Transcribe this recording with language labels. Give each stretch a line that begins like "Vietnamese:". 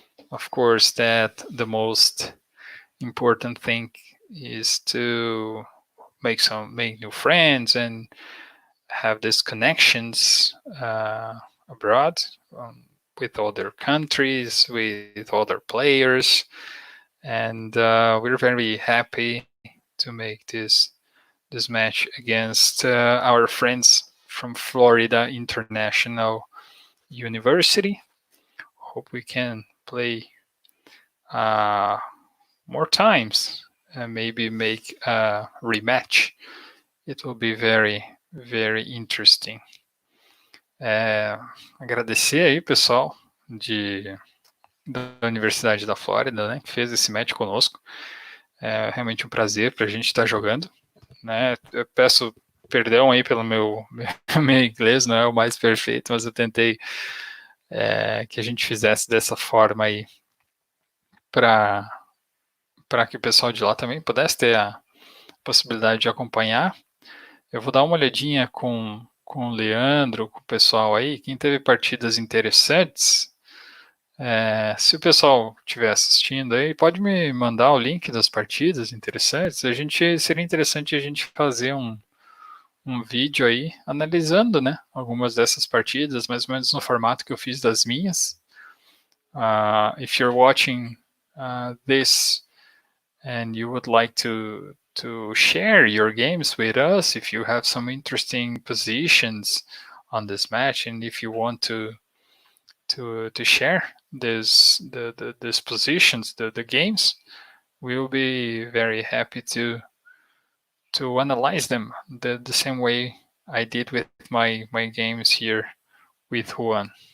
English: Of course, that the most important thing is to make new friends and have these connections abroad with other countries, with other players, and we're very happy to make this match against our friends from Florida International University. Hope we can play more times and maybe make a rematch. It will be very, very interesting.
Portuguese: Agradecer aí, pessoal da Universidade da Flórida, né, que fez esse match conosco. É realmente um prazer para a gente estar jogando, né? Eu peço perdão aí pelo meu inglês, não é o mais perfeito, mas eu tentei que a gente fizesse dessa forma aí para que o pessoal de lá também pudesse ter a possibilidade de acompanhar. Eu vou dar uma olhadinha com o Leandro, com o pessoal aí, quem teve partidas interessantes. Se o pessoal estiver assistindo aí, pode me mandar o link das partidas interessantes. Seria interessante a gente fazer um vídeo aí analisando, né, algumas dessas partidas, mais ou menos no formato que eu fiz das minhas.
English: If you're watching this and you would like to share your games with us, if you have some interesting positions on this match, and if you want to share these positions, the games, we'll be very happy to analyze them the same way I did with my games here with Juan.